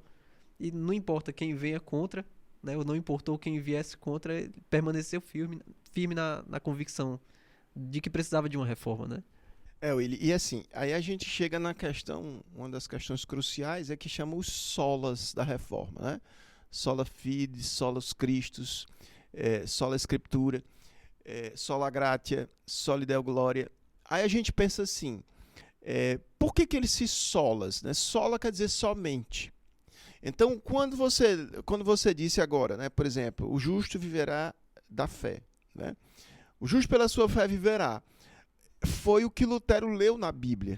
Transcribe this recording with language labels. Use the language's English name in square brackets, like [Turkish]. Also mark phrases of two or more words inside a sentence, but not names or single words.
[Portuguese] E não importa quem venha contra, né? Ou não importou quem viesse contra, ele permaneceu firme na convicção de que precisava de uma reforma, né? Willy, e assim, aí a gente chega na questão, uma das questões cruciais é que chama os solas da reforma, né? [Latin] Sola fide, solos Christus, sola Scriptura, sola gratia, sola Deo gloria. [Portuguese] Aí a gente pensa assim, por que ele se solas, né? Sola quer dizer somente. Então, quando você disse agora, né, por exemplo, o justo viverá da fé, né? O justo pela sua fé viverá. Foi o que Lutero leu na Bíblia.